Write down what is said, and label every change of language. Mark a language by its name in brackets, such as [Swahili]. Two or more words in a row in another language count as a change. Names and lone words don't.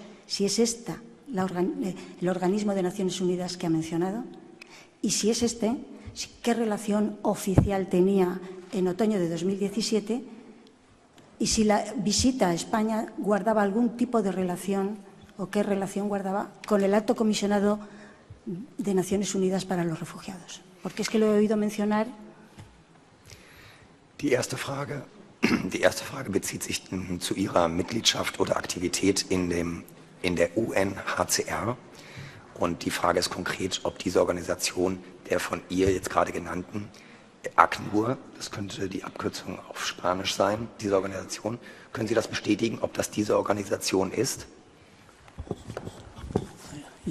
[Spanish] Si es esta el organismo de Naciones Unidas que ha mencionado, y si es este, ¿qué relación oficial tenía en otoño de 2017? Y si la visita a España guardaba algún tipo de relación, o qué relación guardaba con el Alto Comisionado de Naciones Unidas para los Refugiados. Porque es que lo he oído mencionar. [German] Die erste Frage bezieht sich zu Ihrer Mitgliedschaft oder Aktivität in der UNHCR. Und die Frage ist konkret, ob diese Organisation der von ihr jetzt gerade genannten ACNUR, das könnte die Abkürzung auf Spanisch sein, diese Organisation, können Sie das bestätigen, ob das diese Organisation ist?